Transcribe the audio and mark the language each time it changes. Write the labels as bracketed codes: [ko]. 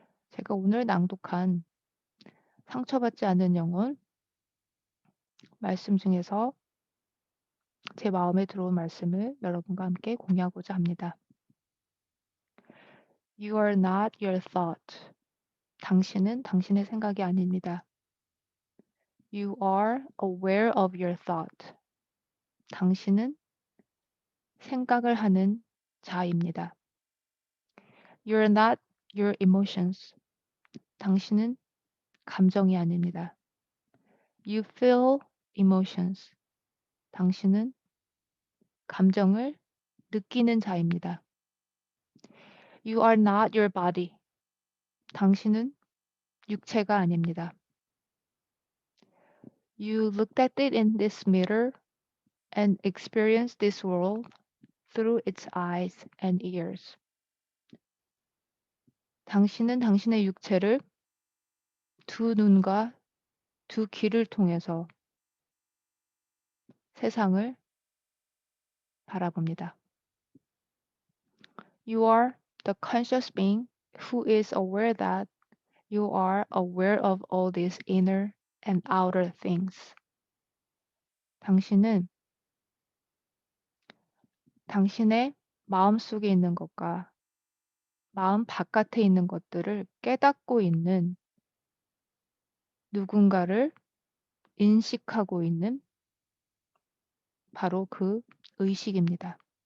[ko] 제가 오늘 낭독한 상처받지 않는 영혼 말씀 중에서 제 마음에 들어온 말씀을 여러분과 함께 공유하고자 합니다. [en] You are not your thought. [ko] 당신은 당신의 생각이 아닙니다. [en] You are aware of your thought. [ko] 당신은 생각을 하는 자입니다. [en] You're not your emotions. [ko] 당신은 감정이 아닙니다. [en] You feel emotions. [ko] 당신은 감정을 느끼는 자입니다. [en] You are not your body. [ko] 당신은 육체가 아닙니다. [en] You looked at it in this mirror and experienced this world through its eyes and ears. [ko] 당신은 당신의 육체를 두 눈과 두 귀를 통해서 세상을 바라봅니다. [en] You are the conscious being who is aware that you are aware of all these inner and outer things. [ko] 당신은 당신의 마음속에 있는 것과 마음 바깥에 있는 것들을 깨닫고 있는 누군가를 인식하고 있는 바로 그 의식입니다.